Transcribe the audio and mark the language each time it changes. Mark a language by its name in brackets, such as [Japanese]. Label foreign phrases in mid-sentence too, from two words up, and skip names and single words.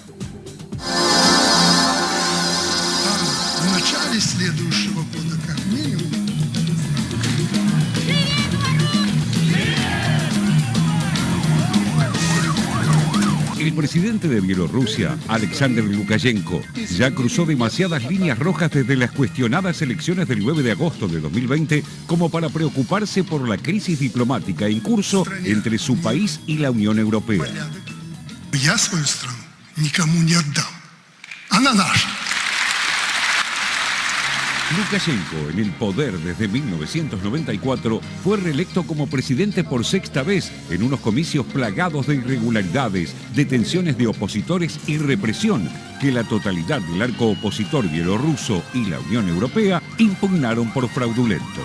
[Spanish] El presidente de Bielorrusia, Alexander Lukashenko, ya cruzó demasiadas líneas rojas desde las cuestionadas elecciones del 9 de agosto de 2020 como para preocuparse por la crisis diplomática en curso entre su país y la Unión Europea. [Russian] Я свою страну никому не отдам. Она наша. [Spanish] Lukashenko, en el poder desde 1994, fue reelecto como presidente por 6ª vez en unos comicios plagados de irregularidades, detenciones de opositores y represión que la totalidad del arco opositor bielorruso y la Unión Europea impugnaron por fraudulentos.